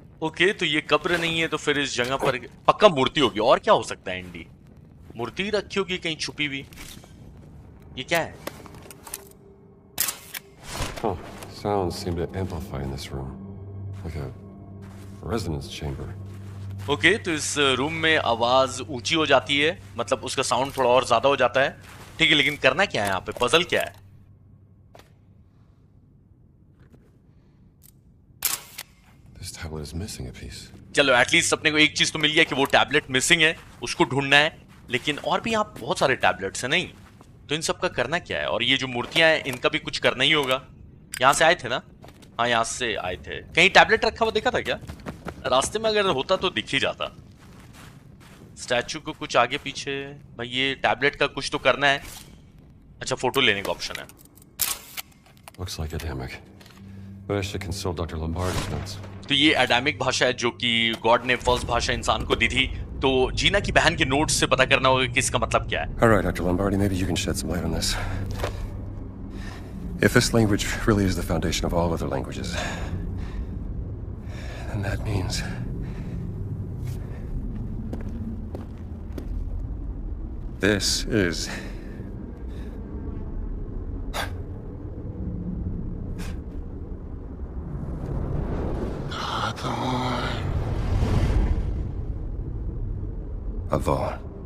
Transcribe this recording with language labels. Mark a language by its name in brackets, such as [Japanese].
[Hindi] Okay, तो ये कब्र नहीं है, तो फिर इस जगह पर पक्का मूर्ति होगी। और क्या हो सकता है? इंडी मूर्ति रखी होगी कहीं छुपी हुई। ये क्या है? Huh. [English] Sounds seem to amplify in this room. Like a resonance chamber. [Hindi] Okay, तो इस रूम में आवाज ऊंची हो जाती है, मतलब उसका साउंड थोड़ा और ज्यादा हो जाता है। ठीक है, लेकिन करना क्या है यहाँ पे? पजल क्या है? [English] This tablet is missing a piece. [Hindi] चलो, एटलीस्ट अपने को एक चीज तो मिल गया कि वो टैबलेट मिसिंग है, उसको ढूंढना है। लेकिन और भी यहाँ बहुत सारे टैबलेट्स हैं, नहीं? तो इन सब का करना क्या है? और ये जो मूर्तियां हैं इनका भी कुछ करना ही होगा। यहाँ से आए थे ना? हाँ, यहाँ से आए थे। कहीं टैबलेट रखा हुआ देखा था क्या? रास्ते में अगर होता तो दिख ही जाता। स्टैचू को कुछ आगे पीछे, भाई ये टैबलेट का कुछ तो करना है। अच्छा, फोटो लेने का ऑप्शन है। [English] Looks like Adamic. But I should consult Dr. Lombardi's notes. [Hindi] तो ये एडामिक भाषा है जो कि गॉड ने फर्स्ट भाषा इंसान को दी थी। तो जीना की बहन के नोट्स से पता करना होगा कि इसका मतलब क्या है। [English] All right, Dr. Lombardi, maybe you can shed some light on this. If this language really is the foundation of all other languages, then that means this is Avon.